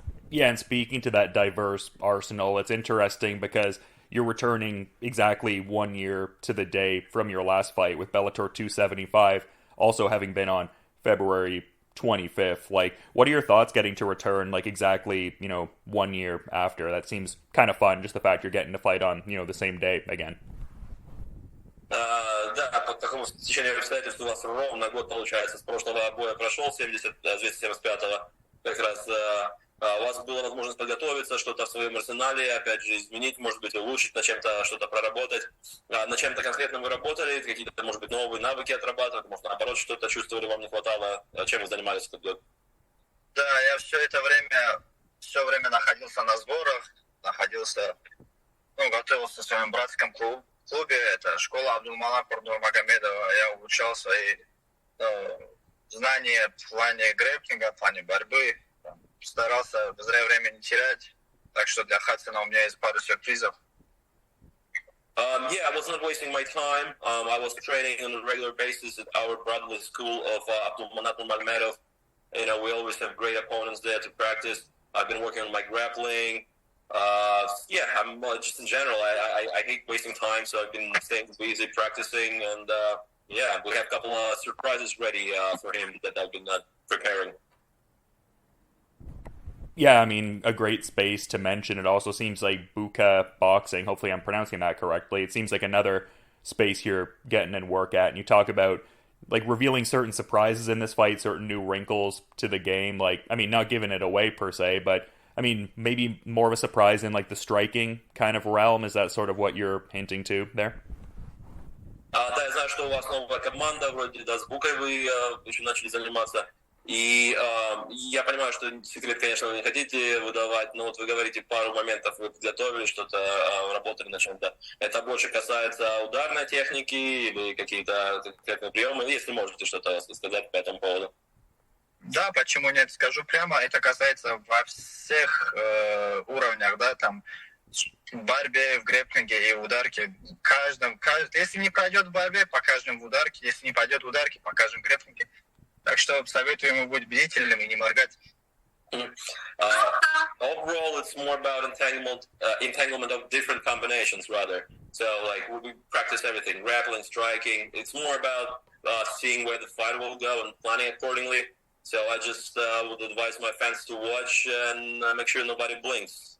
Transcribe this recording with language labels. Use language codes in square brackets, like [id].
[en] Yeah, and speaking to that diverse arsenal, it's interesting because you're returning exactly 1 year to the day from your last fight with Bellator 275, also having been on February 25th. Like, what are your thoughts getting to return, like, exactly, you know, 1 year after? That seems kind of fun, just the fact you're getting to fight on, you know, the same day again. [ru] Да, по такому стечению обстоятельств у вас ровно год, получается, с прошлого боя прошел, 275-го, как раз у вас была возможность подготовиться, что-то в своем арсенале, опять же, изменить, может быть, улучшить, над чем-то что-то проработать. Над чем-то конкретно вы работали, какие-то, может быть, новые навыки отрабатывать, может, наоборот, что-то чувствовали, вам не хватало, чем вы занимались этот год? Да, я все время находился на сборах, готовился в своем братском клубе, это школа Абдулмалапур Магомедова. Я улучшал свои знания в плане грэпплинга, в плане борьбы. Старался зря время не терять. Так что для Хадсона у меня есть пару сюрпризов. [en] Yeah, I was not wasting my time. I was training on a regular basis at our brotherly school of Abdul Magomedov. We always have great opponents there to practice. I've been working on my grappling. I'm just in general. I hate wasting time, so I've been staying busy practicing, and we have a couple of surprises ready for him that I've been preparing. Yeah, I mean, a great space to mention. It also seems like Buka Boxing, hopefully I'm pronouncing that correctly, it seems like another space you're getting in work at. And you talk about, like, revealing certain surprises in this fight, certain new wrinkles to the game. Like, I mean, not giving it away per se, but, I mean, maybe more of a surprise in, like, the striking kind of realm. Is that sort of what you're hinting to there? [ru] Да, я знаю, что у вас новая команда, вроде, да, с Букой вы еще начали заниматься. И я понимаю, что секрет, конечно, вы не хотите выдавать, но вот вы говорите, пару моментов вы подготовили, что-то работали над чем-то. Это больше касается ударной техники или какие-то конкретные приемы, если можете что-то сказать по этому поводу. Да, почему нет, скажу прямо, это касается во всех уровнях, да, там, в борьбе, в грэпплинге и в ударке. Если не пройдет в борьбе, покажем в ударке, если не пойдет в ударке, покажем в грэпплинге. Так что советую ему быть бдительным и не моргать. [en] Overall, it's more about entanglement of different combinations, rather. So, like, we practice everything, grappling, striking. It's more about seeing where the fight will go and planning accordingly. So I just would advise my fans to watch and make sure nobody blinks.